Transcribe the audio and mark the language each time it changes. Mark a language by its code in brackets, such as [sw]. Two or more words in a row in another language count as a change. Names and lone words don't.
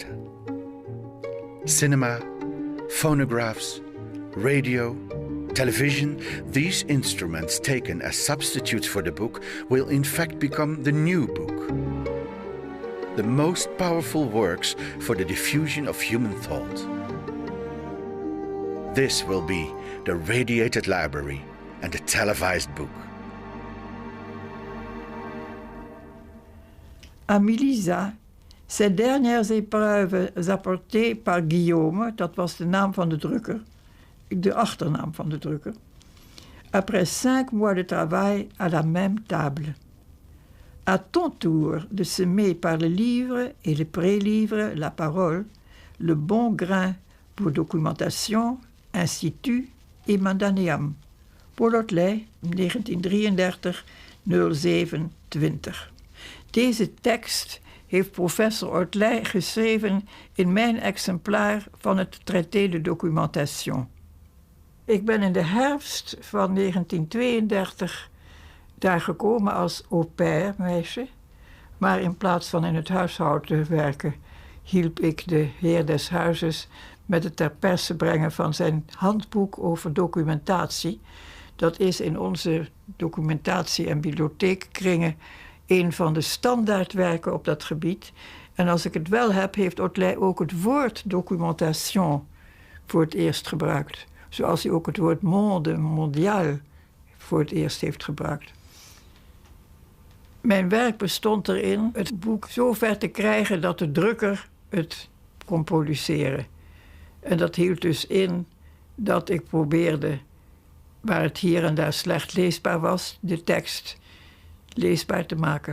[en] Cinema, phonographs, radio, television, these instruments taken as substitutes for the book will in fact become the new book. The most powerful works for the diffusion of human thought. This will be the radiated library and the televised book. [fr] À Melissa, ces dernières épreuves apportées par Guillaume, [nl] dat was de naam van de drukker, de achternaam van de drukker, [fr] après 5 mois de travail à la même table. À ton tour de semer par le livre et le pré-livre la parole, le bon grain pour documentation, institut et mandaneam. Paul Otlet, 1933-07-20. [nl] Deze tekst heeft professor Otlet geschreven in mijn exemplaar van het traité de Documentation. Ik ben in de herfst van 1932 daar gekomen als au pair meisje, maar in plaats van in het huishouden te werken, hielp ik de heer des huizes met het ter perse brengen van zijn handboek over documentatie. Dat is in onze documentatie- en bibliotheekkringen een van de standaardwerken op dat gebied. En als ik het wel heb, heeft Otlet ook het woord documentation voor het eerst gebruikt. Zoals hij ook het woord [fr] monde, mondial, [nl] voor het eerst heeft gebruikt. Mijn werk bestond erin het boek zo ver te krijgen dat de drukker het kon produceren. En dat hield dus in dat ik probeerde, waar het hier en daar slecht leesbaar was, de tekst leesbaar te maken.